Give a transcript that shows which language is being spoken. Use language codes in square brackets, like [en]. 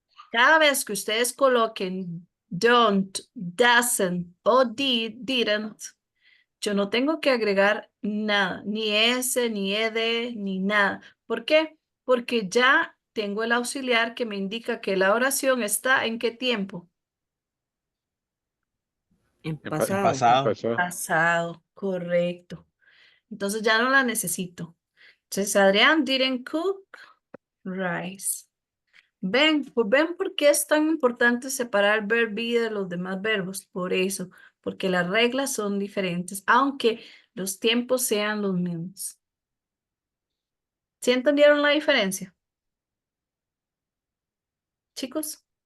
[es] Cada vez que ustedes coloquen don't, doesn't o didn't, yo no tengo que agregar nada, ni ese, ni ed, ni nada. ¿Por qué? Porque ya tengo el auxiliar que me indica que la oración está en qué tiempo. En En pasado. pasado. Pasado, correcto. Entonces ya no la necesito. Entonces, [en] Adrián didn't cook rice. [es] Ven, pues ven por qué es tan importante separar el verb be de los demás verbos. Por eso, porque las reglas son diferentes, aunque los tiempos sean los mismos. ¿Sí entendieron la diferencia, chicos?